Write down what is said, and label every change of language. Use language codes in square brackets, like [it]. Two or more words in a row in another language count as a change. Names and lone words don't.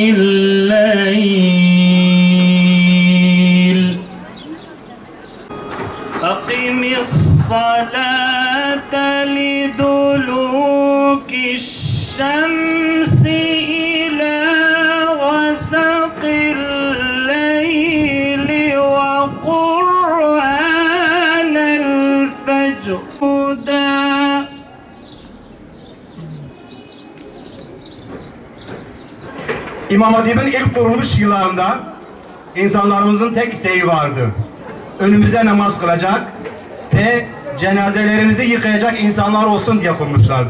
[ar] الليل أقم الصلاة لدلوك الشمس إلى غسق الليل وقرآن الفجر [tr] İmam Hatip'in ilk kuruluş yıllarında insanlarımızın tek isteği vardı. Önümüze namaz kılacak ve cenazelerimizi yıkayacak insanlar olsun diye kurmuşlardı.